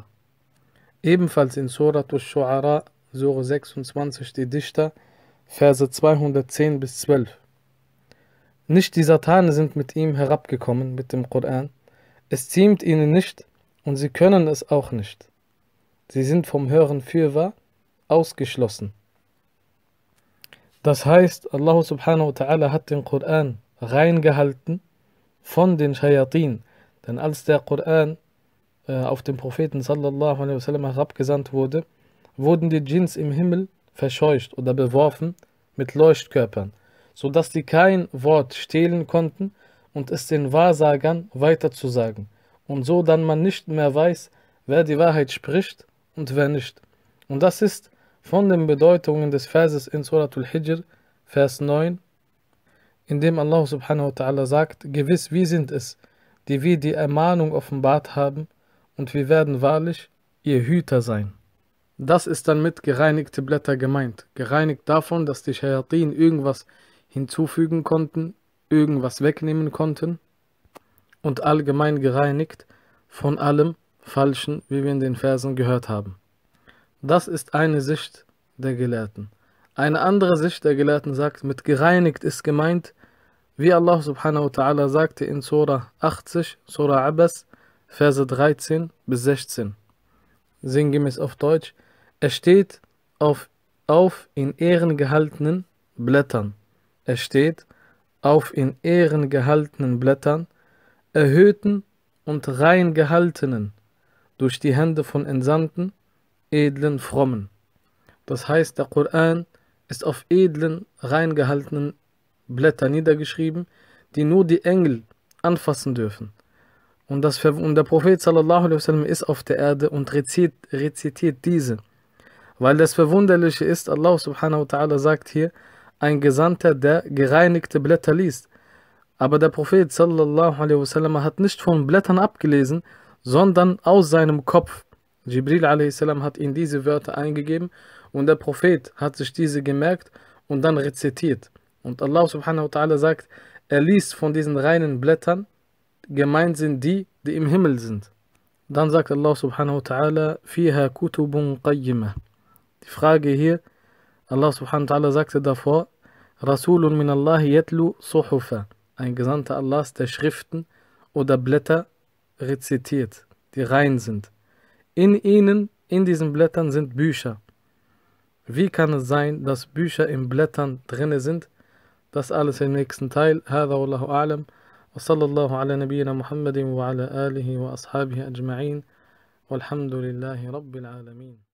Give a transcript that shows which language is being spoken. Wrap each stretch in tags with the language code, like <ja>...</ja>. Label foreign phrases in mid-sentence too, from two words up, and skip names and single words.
<de>Ebenfalls in Surat al-Shu'ara, Sure 26, die Dichter, Verse 210 bis 12. Nicht die Satane sind mit ihm herabgekommen, mit dem Koran. Es ziemt ihnen nicht und sie können es auch nicht. Sie sind vom Hören fürwahr ausgeschlossen. Das heißt,</de> <ar>الله سبحانه وتعالى</ar> <de>hat den Koran reingehalten von den Shayatin. Denn als der Koran auf den Propheten</de> <ar>صلى الله عليه وسلم</ar> <de>herabgesandt wurde, wurden die Djinns im Himmel verscheucht oder beworfen mit Leuchtkörpern, sodass sie kein Wort stehlen konnten und es den Wahrsagern weiterzusagen. Und so dann man nicht mehr weiß, wer die Wahrheit spricht und wer nicht. Und das ist von den Bedeutungen des Verses in Suratul Hijr, Vers 9, in dem</de> <ar>الله سبحانه وتعالى</ar> <de>sagt, gewiss, wir sind es, die wir die Ermahnung offenbart haben, und wir werden wahrlich ihr Hüter sein. Das ist dann mit gereinigte Blätter gemeint. Gereinigt davon, dass die Shayatin irgendwas hinzufügen konnten, irgendwas wegnehmen konnten, und allgemein gereinigt von allem Falschen, wie wir in den Versen gehört haben. Das ist eine Sicht der Gelehrten. Eine andere Sicht der Gelehrten sagt, mit gereinigt ist gemeint, wie</de> <ar>الله سبحانه وتعالى</ar> <de>sagte in Surah 80, Surah Abbas, Verse 13 bis 16. Sinngemäß auf Deutsch, er steht auf in Ehren gehaltenen Blättern. Er steht auf in Ehren gehaltenen Blättern, erhöhten und rein gehaltenen, durch die Hände von Entsandten, edlen, frommen. Das heißt, der Koran ist auf edlen, rein gehaltenen Blättern niedergeschrieben, die nur die Engel anfassen dürfen. Und der Prophet</de> <ar>صلى الله عليه وسلم</ar> <de>ist auf der Erde und rezitiert diese. Weil das Verwunderliche ist,</de> <ar>الله سبحانه وتعالى</ar> <de>sagt hier, ein Gesandter, der gereinigte Blätter liest. Aber der Prophet</de> <ar>صلى الله عليه وسلم</ar> <de>hat nicht von Blättern abgelesen, sondern aus seinem Kopf. Jibril</de> <ar>عليه السلام</ar> <de>hat ihm diese Wörter eingegeben und der Prophet hat sich diese gemerkt und dann rezitiert. Und</de> <ar>الله سبحانه وتعالى</ar> <de>sagt, er liest von diesen reinen Blättern, gemeint sind die, die im Himmel sind. Dann sagt</de> <ar>الله سبحانه وتعالى, فيها كتب قيمة.</ar> <de>Die Frage hier,</de> <ar>الله سبحانه وتعالى</ar> <de>sagte davor,</de> <ar>رسول من الله يتلو صحفا.</ar> <de>Ein Gesandter Allahs, der Schriften oder Blätter rezitiert, die rein sind. In ihnen, in diesen Blättern sind Bücher. Wie kann es sein, dass Bücher in Blättern drin sind? Das alles im nächsten Teil.</de> <ar>هذا والله أعلم وصلى الله على نبينا محمد وعلى آله وأصحابه أجمعين والحمد لله رب العالمين.</ar>